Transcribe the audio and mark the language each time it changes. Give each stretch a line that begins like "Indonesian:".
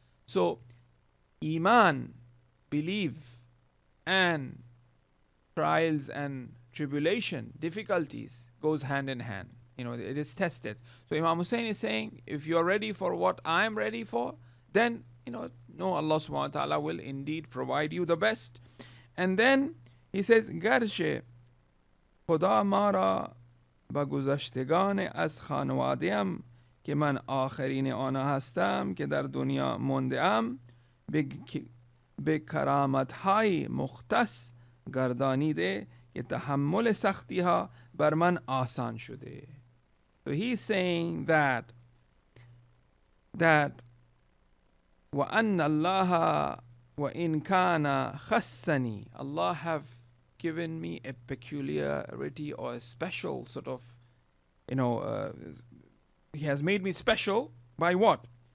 English: So, Iman, belief, and trials and tribulation, difficulties, goes hand in hand. It is tested. So Imam Hussein is saying, if you are ready for what I am ready for, then, Allah subhanahu wa ta'ala will indeed provide you the best. And then he says,
Persian: Garshe خدا ما را با گذشتگان از خانواده‌ام که من آخرین آنها هستم که در دنیا مانده ام به کرامت‌های مختص گردانیده که تحمل سختی‌ها بر من آسان شده.
English: So he's saying that
Arabic: وَأَنَّ اللَّهَ وَإِنْ كَانَ خَصَّنِي,
English: Allah have given me a peculiarity or a special sort of, He has made me special by what?